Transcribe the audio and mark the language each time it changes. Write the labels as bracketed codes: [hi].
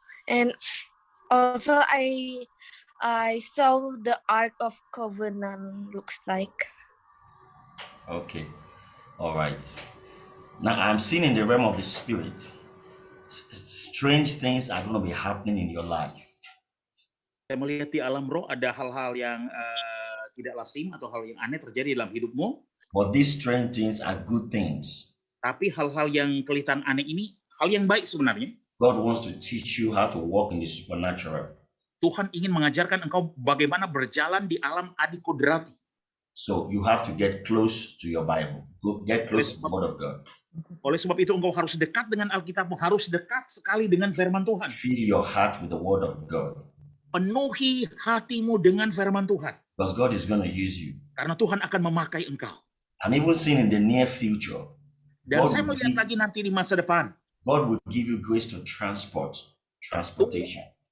[en] And also I saw the Ark of Covenant looks like. Okay. All right. Now I'm seeing in the realm of the spirit, strange things are going to be happening in your life. [id] Saya melihat di alam roh ada hal-hal yang tidak lazim atau hal yang aneh terjadi dalam hidupmu. [en] But these strange things are good things. [id] Tapi hal-hal yang kelihatan aneh ini hal yang baik sebenarnya. [en] God wants to teach you how to walk in the supernatural. [id] Tuhan ingin mengajarkan engkau bagaimana berjalan di alam adikodrati. [en] So you have to get close to your Bible. Get close to the Word of God. [id] Oleh sebab itu engkau harus dekat dengan Alkitabmu, harus dekat sekali dengan firman Tuhan. [en] Fill your heart with the Word of God. [id] Penuhi hatimu dengan firman Tuhan. [en] Because God is going to use you. [id] Karena Tuhan akan memakai engkau. [en] I'm even seeing in the near future. [id] Dan saya melihat lagi nanti di masa depan. [en] God will give you grace to transportation.